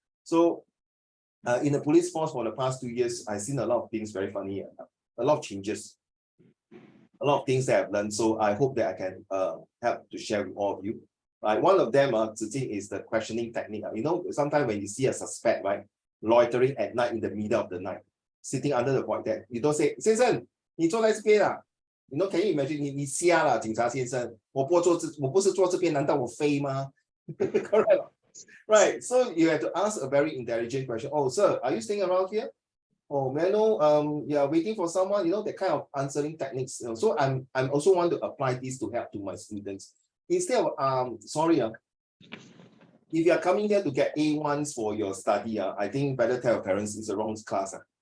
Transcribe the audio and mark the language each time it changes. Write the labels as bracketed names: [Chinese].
[English] So in the police force for the past 2 years, I've seen a lot of things very funny, a lot of changes, a lot of things that I've learned. So I hope that I can help to share with all of you. Right, one of them, Zijing, is the questioning technique. You know, sometimes when you see a suspect, right, loitering at night in the middle of the night, sitting under the void deck, you don't say, [Chinese] 先生，你坐在这边啊? [English] You know, can you imagine? [Chinese] 你瞎了，警察先生，我不是坐这边，难道我飞吗? [English] Correct. Right. So you have to ask a very intelligent question. Oh, sir, are you staying around here? Oh, may I know, you are waiting for someone, that kind of answering techniques. So I'm also want to apply this to help to my students. Instead of, sorry, if you are coming here to get A1s for your study, I think better tell your parents it's the wrong class.